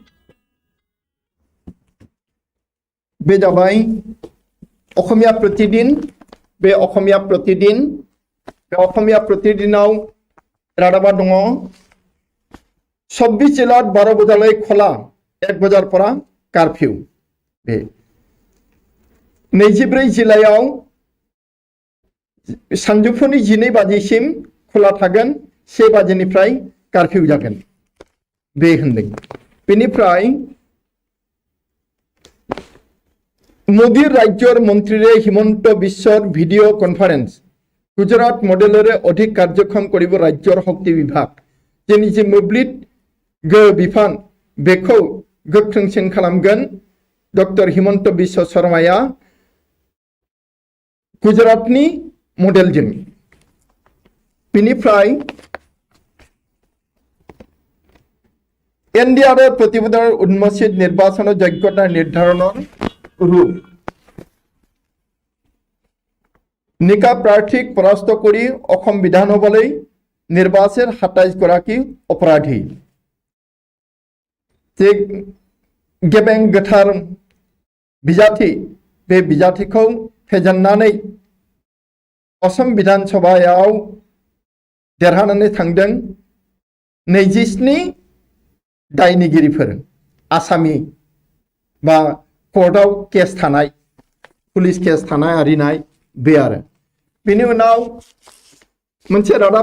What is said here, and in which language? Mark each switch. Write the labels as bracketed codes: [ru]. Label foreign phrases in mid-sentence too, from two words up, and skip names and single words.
[brx] बे जाबाय अखमिया प्रतिदिन बे अखमिया प्रतिदिनाव रादाबा दङ [as] 24 জিলাত 12 বজালৈ খোলা 1 বজাৰ পৰা কাৰ্ফিউ [brx] बे 24 जिल्लायाव सानजौफुनि 12 बाजिसिम खोला थागोन 1 बाजिनिफ्राय कर्फ्यू जागोन बे होनदों बेनिफ्राय [as] মোদী ৰাজ্যৰ মন্ত্ৰী হিমন্ত বিশ্বৰ ভিডিঅ' কনফাৰেন্স গুজৰাট মডেলৰে অধিক কাৰ্যক্ষম কৰিব ৰাজ্যৰ শক্তি বিভাগ [brx] जेनि जे मोब्लिब गो बिफान बेखौ गोख्रोंसिन खालामगोन डॉक्टर हिमंत बिश्व शर्माया गुजरातनि मडेलजों बेनिफ्राय [as] এনডিআৰ প্ৰতিবেদন উন্মোচিত নিৰ্বাচন যোগ্যতা নিৰ্ধাৰণৰ ৰূপ নিকা প্ৰাৰ্থীক পৰাস্ত কৰি অসম বিধানসভালৈ নিৰ্বাচন 27 গৰাকী অপৰাধী [brx] जे गेबें गोथार बिजाथि बे बिजाथिखौ फेजेननानै असम विधानसभायाव देरहानानै थांदों 27 दायनिगिरिफोर आसामी बा कोर्टाव केस थानाय पुलिस केस थानाय आरिनाय बे आरो बेनि उनाव मोनसे रादाब